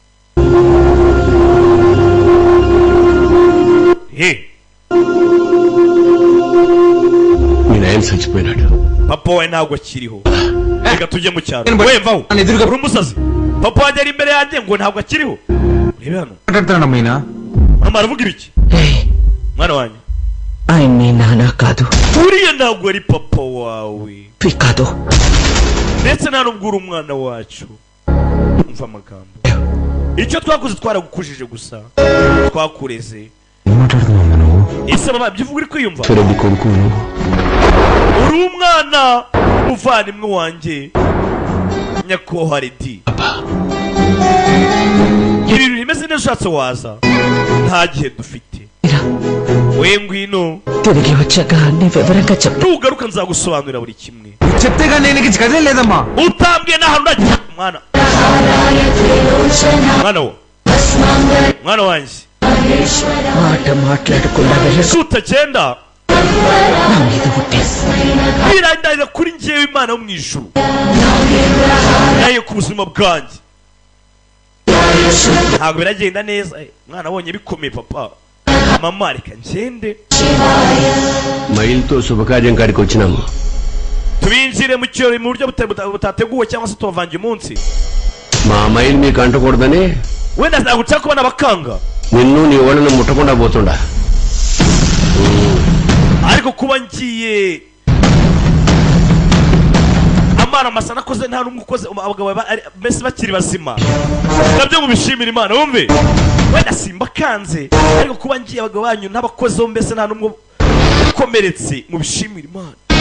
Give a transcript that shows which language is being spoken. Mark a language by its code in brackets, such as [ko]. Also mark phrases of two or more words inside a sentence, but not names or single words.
[te] మీ నాయన చచ్చిపోయినాడు [rw] papa we ntabwo akiriho reka tujye mu cyaro wemvaho uri umusazi papa wanjye ari imbere yanjye ngo ntabwo akiriho urebe hano [te] మాట్లాడుతున్నానమ్మా [rw] mama aravuga ibiki mwana wanjye [te] ఆయన నీ నాన్న కాదు [rw] uriya ntabwo ari papa wawe [te] కాదు [rw] ndetse nta nubwo uri umwana wacu umva amagambo icyo twakoze twaragukujije gusa twakureze [te] ఏం మాట్లాడుతున్నావు నువ్వు [rw] ese mama ibyo uvuga uri kwiyumva [te] సరే కొడుకు [rw] uri umwana umuvandimwe wanjye nyakubahwa redi ibintu bimeze neza ushatse waza nta gihe dufite we ngwino [te] తిరిగి వచ్చాక నీ వివరంగా చెప్పు [rw] nugaruka nzagusobanurira buri kimwe [te] చెప్తేగా నేను నీకు కదే లేదమ్మా [rw] utambwiye n'ahantu urajya mwana mwana wanjye [te] మాట మాట్లాడకుండా వెళ్ళకు [rw] utagenda [te] నా మీద ఉట్టేసి [rw] birandahira kuri njyewe imana yo mu ijuru nayo ku buzima bwanjye ntabwo biragenda neza mwana abonye bikomeye papa mama reka ngende [te] మైల్తో శుభకార్యం కాడికి వచ్చినాము [rw] tubinjire mu kirori mu buryo butateguwe cyangwa se tubavange umunsi [te] మా మైల్ మీకు అంటకూడదని [rw] wenda naguca kubona abakanga [te] నిన్ను నీ వాళ్ళని ముట్టకుండా పోతుండా [rw] ariko kuba ngiye amara masa nakoze nta n'umwe ukoze abagabo mbese bakiri bazima nabyo mubishimira imana wumve wenda simba kanze ariko kuba ngiye abagabo banyu n'abakozeho mbese nta n'umwe ukomeretse mubishimira imana